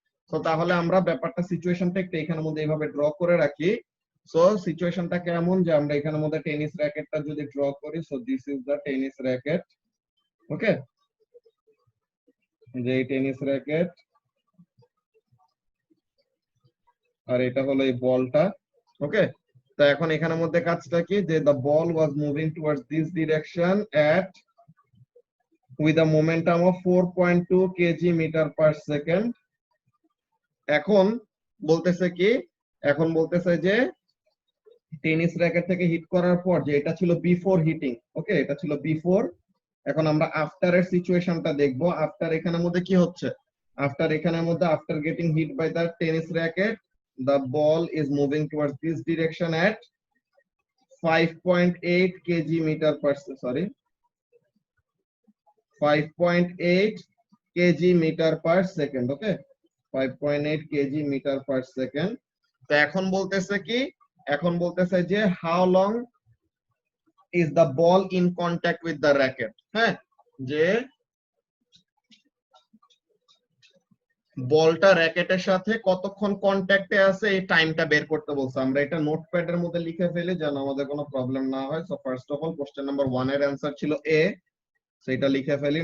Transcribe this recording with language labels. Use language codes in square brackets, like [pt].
[bn] তো তাহলে আমরা ব্যাপারটা সিচুয়েশনটা একটু এখানের মধ্যে এইভাবে ড্র করে রাখি। সো সিচুয়েশনটা কেমন, যে আমরা এখানের মধ্যে টেনিস র‍্যাকেটটা যদি ড্র করি, [en] So this is the tennis racket. [bn] ওকে, যে টেনিস র‍্যাকেট, আর এটা হলো এই বলটা। ওকে, তো এখন এখানের মধ্যে কাজটা কি, যে [en] the ball was moving towards this direction at with a momentum of 4.2 kg meter per second. [bn] এখন বলতেছে কি, এখন বলতেছে যে টেনিস র‍্যাকেট থেকে হিট করার পর, যে এটা ছিল [en] Before hitting. [bn] ওকে, এটা ছিল বিফোর। এখন আমরা আফটার এর সিচুয়েশনটা দেখবো। আফটার এখানের মধ্যে কি হচ্ছে, আফটার এখানের মধ্যে [en] After getting hit by the tennis racket the ball is moving towards this direction at 5.8 kg meter per sorry 5.8 kg meter per second. Okay, 5.8 kg meter per second। [bn] তো এখন বলতেছে কি, এখন বলতেছে যে [en] how long is the ball in contact with the racket। [bn] হ্যাঁ, যে বলটা র‍্যাকেটের সাথে কতক্ষণ কন্ট্যাক্টে আছে এই টাইমটা বের করতে বলছে। আমরা এটা নোটপ্যাডের মধ্যে লিখে ফেলি যেন আমাদের কোনো প্রবলেম না হয়। So first of all question number 1 এর অ্যানসার ছিল এ, সেটা লিখে ফেলি।